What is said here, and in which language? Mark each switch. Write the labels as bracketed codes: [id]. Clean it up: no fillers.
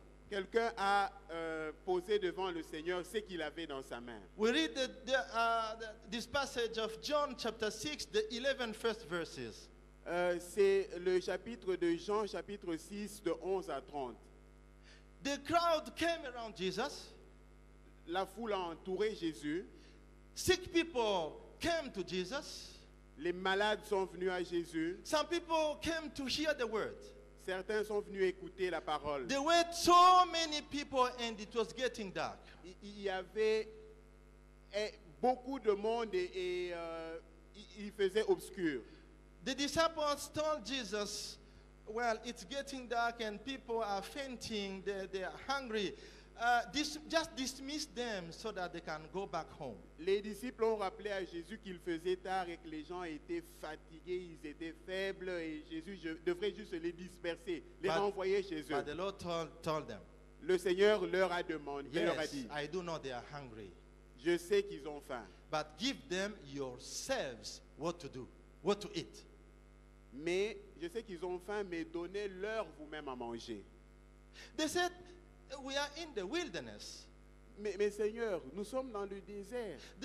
[fr] Quelqu'un a posé devant le Seigneur ce qu'il avait dans sa main. [en] We read this passage of John chapter 6, the 11 first verses. [fr] C'est le chapitre de Jean, chapitre 6, de 11 à 30. [en] The crowd came around Jesus. [fr] La foule a entouré Jésus. [en] Sick people came to Jesus. [fr] Les malades sont venus à Jésus. [en] Some people came to hear the word. [fr] Certains sont venus écouter la parole. [en] There were so many people and it was getting dark. [fr] Il y avait beaucoup de monde et il faisait obscur. [en] The disciples told Jesus, well, it's getting dark and people are fainting, they are hungry. Just dismiss them so that they can go back home. [fr] Les disciples ont rappelé à Jésus qu'il faisait tard et que les gens étaient fatigués, ils étaient faibles et Jésus devrait juste les disperser, les renvoyer chez eux. [en] But the Lord told them, [fr] Le Seigneur leur a demandé, leur a [en] yes, [fr] dit, [en] I do know they are hungry, [fr] je sais qu'ils ont faim, [en] but give them yourselves what to do, what to eat. [fr] mais je sais qu'ils ont faim, mais donnez-leur vous-même à manger. [en] They said, we are in the wilderness. [fr] Mais Seigneur, nous sommes dans le désert.